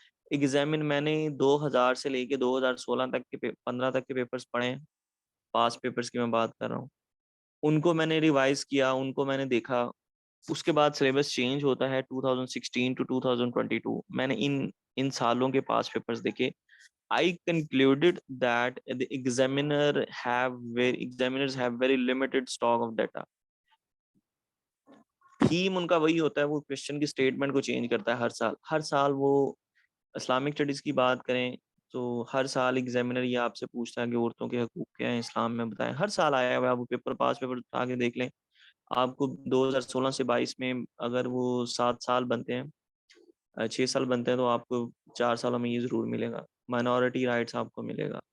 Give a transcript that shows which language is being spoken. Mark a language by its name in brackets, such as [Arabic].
[Urdu] Examine میں نے 2000 سے لے کے 2016 تک کے 15 تک کے پیپرز پڑھے, پاس پیپرز کی میں بات کر رہا ہوں. ان کو میں نے ریوائز کیا, ان کو میں نے دیکھا. اس کے بعد سلیبس چینج ہوتا ہے 2016 to 2022. میں نے ان سالوں کے پاس پیپرز دیکھے. [English] I concluded that the examiners have very limited stock of data. [Urdu] Theme in کا وہی ہوتا ہے, وہ کویشچن کی سٹیٹمنٹ کو چینج کرتا ہے ہر سال وہ اسلامک اسٹڈیز کی بات کریں تو ہر سال ایگزامینر یہ آپ سے پوچھتا ہے کہ عورتوں کے حقوق کیا ہیں اسلام میں, بتائیں. ہر سال آیا ہوا ہے, وہ پیپر پاس پیپر اٹھا کے دیکھ لیں. آپ کو 2016 سے 22 میں اگر وہ 7 سال بنتے ہیں, 6 سال بنتے ہیں, تو آپ کو 4 سالوں میں یہ ضرور ملے گا, مائنورٹی رائٹس آپ کو ملے گا.